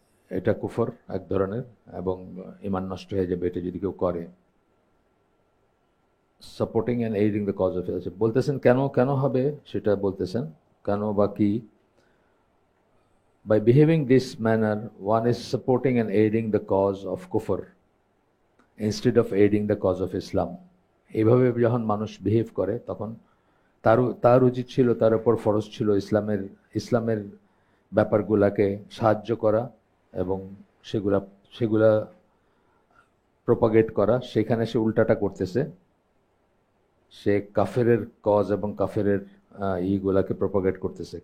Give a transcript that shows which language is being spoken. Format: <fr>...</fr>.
<bn>এটা কুফর এক ধরনের, এবং ঈমান নষ্ট হয়ে যাবে এটা যদি কেউ করে।</bn> <en>supporting and aiding the cause of,</en> <bn>বলতেছেন কেন হবে সেটা বলতেছেন, কেন বা কি।</bn> <en>By behaving this manner, one is supporting and aiding the cause of kufr instead of aiding the cause of Islam.</en> <bn>এইভাবে যখন মানুষ বিহেভ করে তখন তার উচিত ছিল, তার উপর ফরজ ছিল ইসলামের ব্যাপারগুলাকে সাহায্য করা এবং সেগুলা প্রপাগেট করা। সেখানে সে উল্টাটা করতেছে, সে কাফেরের কজ এবং কাফেরের ইগুলাকে প্রপাগেট করতেছে।</bn>